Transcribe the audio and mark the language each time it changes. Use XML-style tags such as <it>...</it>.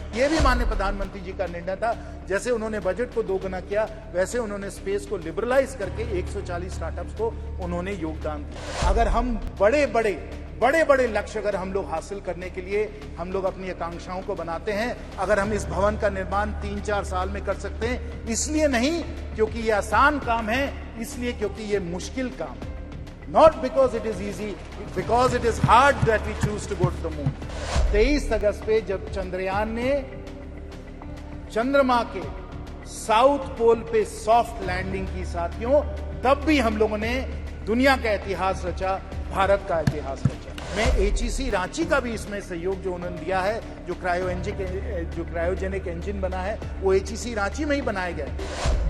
<hi>ये भी माननीय प्रधानमंत्री जी का निर्णय था। जैसे उन्होंने बजट को दोगुना किया, वैसे उन्होंने स्पेस को लिबरलाइज करके 140 स्टार्टअप्स को उन्होंने योगदान दिया। अगर हम बड़े लक्ष्य अगर हम लोग हासिल करने के लिए हम लोग अपनी आकांक्षाओं को बनाते हैं, अगर हम इस भवन का निर्माण 3-4 साल में कर सकते हैं, इसलिए नहीं क्योंकि ये आसान काम है, इसलिए क्योंकि ये मुश्किल काम है।</hi> <en>Not because it is easy, because it is hard that we choose to go to the moon.</en> <hi>23 अगस्त पे जब चंद्रयान ने चंद्रमा के साउथ पोल पे सॉफ्ट लैंडिंग की साथियों, तब भी हम लोगों ने दुनिया का इतिहास रचा, भारत का इतिहास रचा। मैं HEC रांची का भी इसमें सहयोग जो उन्होंने दिया है, जो क्रायोजेनिक इंजन बना है, वो HEC रांची में ही बनाया गया है।</hi>